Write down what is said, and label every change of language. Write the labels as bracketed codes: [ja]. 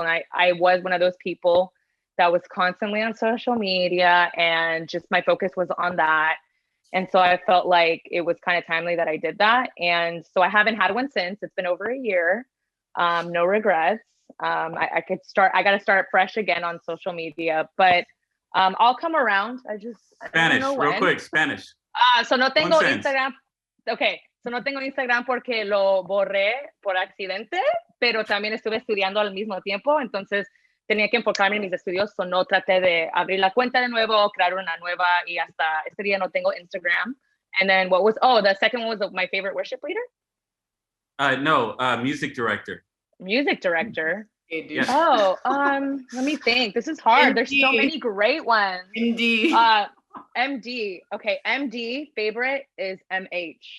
[en] And I was one of those people that was constantly on social media and just my focus was on that. And so I felt like it was kind of timely that I did that. And so I haven't had one since. It's been over a year. No regrets. I got to start fresh again on social media, but I'll come around. I Spanish, don't know real when. quick, Spanish. [es] So no tengo Instagram. Okay, so no tengo Instagram porque lo borré por accidente, pero también estuve estudiando al mismo tiempo, entonces tenía que enfocarme en mis estudios, so no traté de abrir la cuenta de nuevo, crear una nueva, y hasta este día no tengo Instagram. [en] And then the second one was my favorite worship leader? No, music director. Music director. Okay, dude. Yeah. Oh, let me think. This is hard. There's so many great ones. Indeed. MD. Okay, MD favorite is MH.